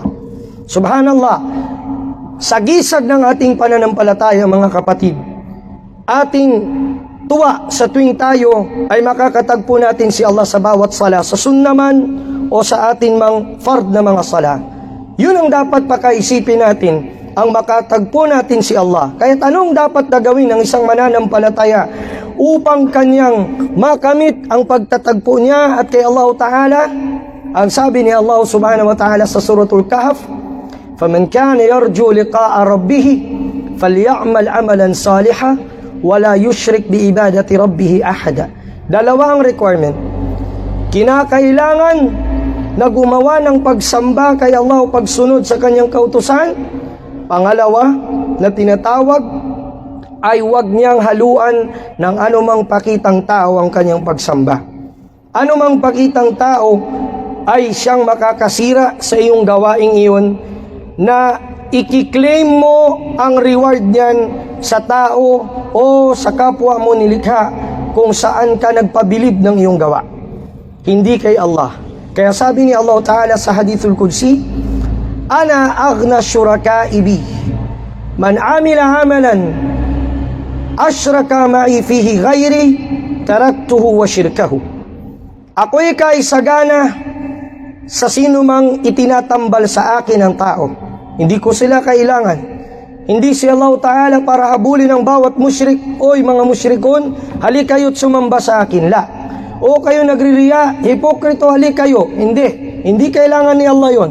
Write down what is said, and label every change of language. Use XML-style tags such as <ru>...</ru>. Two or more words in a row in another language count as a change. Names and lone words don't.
<tl>Subhanallah, sa gisag ng ating pananampalataya mga kapatid, ating tuwa sa tuwing tayo ay makakatagpo natin si Allah sa bawat sala, sa sunna man o sa ating fard na mga sala. Yun ang dapat pakaisipin natin, ang makatagpo natin si Allah. Kaya't anong dapat na gawin ng isang mananampalataya upang kanyang makamit ang pagtatagpo niya at kay</tl> <ar>الله تعالى?</ar> <tl>Ang sabi ni Allah</tl> <ar>سبحانه وتعالى sa Suratul Kahf, فَمَنْ كَانَ يَرْجُو لِقَاءَ رَبِّهِ فَلْيَعْمَلْ عَمَلًا صَالِحًا وَلَا يُشْرِكْ بِعِبَادَةِ رَبِّهِ أَحَدًا.</ar> <tl>Dalawa ang requirement. Kinakailangan na gumawa ng pagsamba kay Allah o pagsunod sa kanyang kautusan. Pangalawa, na tinatawag ay huwag niyang haluan ng anumang pakitang tao ang kanyang pagsamba. Anumang pakitang tao ay siyang makakasira sa iyong gawaing iyon, na ikiklaim mo ang reward niyan sa tao o sa kapwa mo nilikha kung saan ka nagpabilib ng iyong gawa, hindi kay Allah. Kaya sabi ni Allah Ta'ala sa Hadithul Qudsi,</tl> <ar>أنا أغنى الشركاء بي من عمل عملا أشرك معي فيه غيري تركته وشركه.</ar> <tl>Ako'y kaisagana sa sino mang itinatambal sa akin ng tao. Hindi ko sila kailangan. Hindi si</tl> <ar>الله تعالى</ar> <tl>para habulin ang bawat musyrik. Oy mga musyrikon, halikayo't sumamba sa akin. La. o kayo nagririya, hipokrito, halik kayo. Hindi kailangan ni Allah yon.</tl>